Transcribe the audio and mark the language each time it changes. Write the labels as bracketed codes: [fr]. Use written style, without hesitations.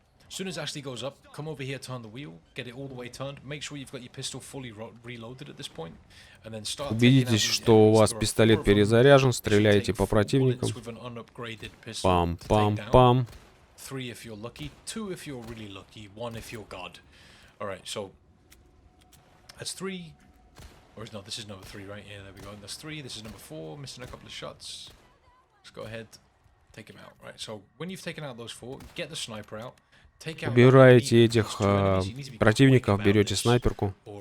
[en] As soon as Ashley goes up, come over here, turn the wheel, get it all the way turned. Make sure you've got your pistol fully reloaded at this point, and then start. [ru] Убедитесь, что у вас пистолет перезаряжен, стреляйте по противникам. Пам-пам-пам. [en] 3 if you're lucky, 2 if you're really lucky, 1 if you're God. All right, so that's 3. Or no, this is number 3, right? Yeah, there we go. And that's 3. This is number 4. Missing a couple of shots. Let's go ahead, take him out. Right. So when you've taken out those 4, get the sniper out. [ru] Убираете этих противников, берете снайперку.